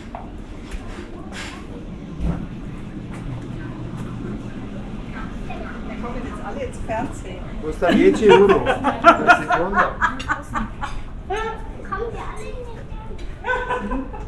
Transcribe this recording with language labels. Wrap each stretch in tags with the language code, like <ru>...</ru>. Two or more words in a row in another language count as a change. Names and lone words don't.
<de>Kommen jetzt alle ins Fernsehen.</de> <it>Costa 10 euro a seconda.</it> <de>Kommen wir alle in den</de>